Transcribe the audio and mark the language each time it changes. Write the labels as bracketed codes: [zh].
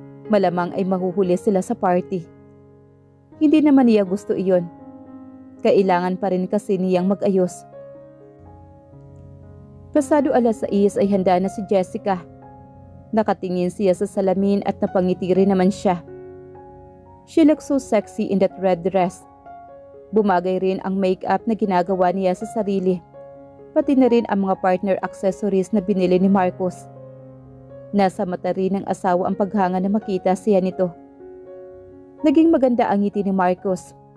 [tl] Malamang ay mahuhuli sila sa party. Hindi naman niya gusto iyon. Kailangan pa rin kasi niyang mag-ayos. Pasado 6:00 ay handa na si Jessica. Nakatingin siya sa salamin at napangiti rin naman siya. [en] She looks so sexy in that red dress. [tl] Bumagay rin ang makeup na ginagawa niya sa sarili. Pati na rin ang mga partner accessories na binili ni Marcos. Nasa mata rin ng asawa ang paghanga na makita siya nito. Naging maganda ang ngiti ni Marcos.